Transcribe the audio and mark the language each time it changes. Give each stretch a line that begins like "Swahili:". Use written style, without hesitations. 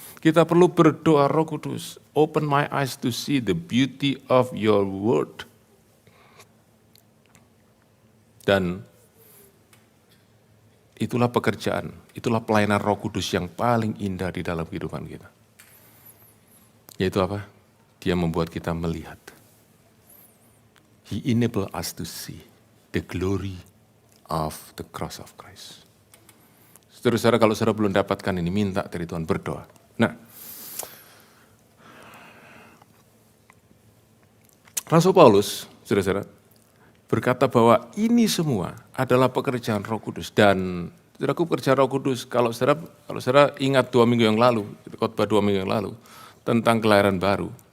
Indonesian: Kita perlu berdoa,
English: Roh Kudus, open my eyes to see the beauty of your word.
Indonesian: Dan itulah pekerjaan, itulah pelayanan Roh Kudus yang paling indah di dalam kehidupan kita. Yaitu apa? Dia membuat kita melihat.
English: He enable us to see the glory of the cross of Christ.
Indonesian: Saudara-saudara, kalau saudara belum dapatkan ini, minta dari Tuhan, berdoa. Nah, Rasul Paulus, saudara-saudara, berkata bahwa ini semua adalah pekerjaan Roh Kudus. Dan saudaraku, pekerjaan Roh Kudus, kalau saudara ingat 2 minggu yang lalu, khotbah 2 minggu yang lalu, tentang kelahiran baru.